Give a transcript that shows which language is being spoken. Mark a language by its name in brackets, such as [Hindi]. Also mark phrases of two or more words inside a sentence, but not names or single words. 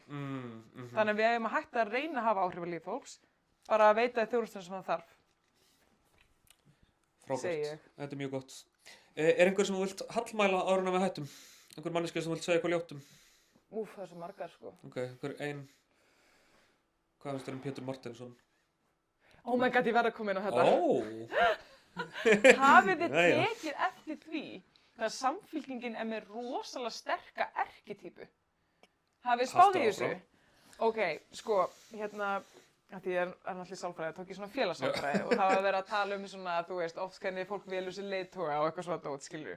[Icelandic] Þannig að við eigum að hætta að reyna að hafa áhrif á líf fólks, bara að veita þjónustuna sem það þarf. Frábært. Þetta mjög gott. Einhver sem þú vilt hallmæla áður en við hættum? Einhver manneskja sem þú vilt segja eitthvað ljótt um? Það svo margar, sko. Ok, hvað finnst þér Pétur Marteinsson? [English] Oh my god, [Icelandic] ég verð að koma inn á þetta. Hafið þið tekið eftir því að Samfylkingin með rosalega sterka erkitýpu? Hafið þið spáð í þessu? Ok, sko, því ég náttúrulega sálfræði, tók ég svona félagssálfræði og það var verið að tala svona, þú veist, oft hvernig fólk velur sér leiðtoga og eitthvað svona dót, skilur.